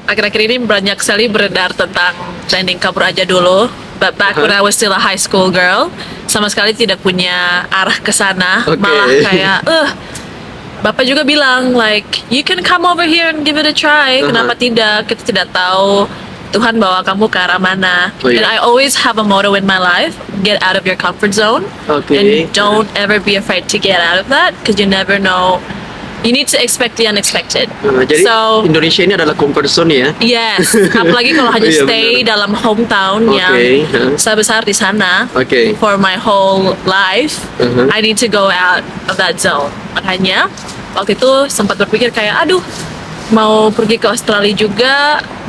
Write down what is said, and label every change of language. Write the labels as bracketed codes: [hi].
[id] Akhir-akhir ini banyak sekali beredar tentang trending kabur aja dulu. [en] But back when I was still a high school girl, [id] sama sekali tidak punya arah ke sana. Malah kayak, Bapak juga bilang [en] like, you can come over here and give it a try. [id] Kenapa tidak? Kita tidak tahu Tuhan bawa kamu ke arah mana. [en] And I always have a motto in my life: get out of your comfort zone, and don't ever be afraid to get out of that, because you never know. You need to expect the unexpected. [id] Jadi Indonesia ini adalah comfort zone ya? Yes, apalagi kalau hanya stay dalam hometown yang saya besar di sana [en] for my whole life. I need to go out of that zone. [id] Makanya waktu itu sempat berpikir kayak, aduh, mau pergi ke Australia juga.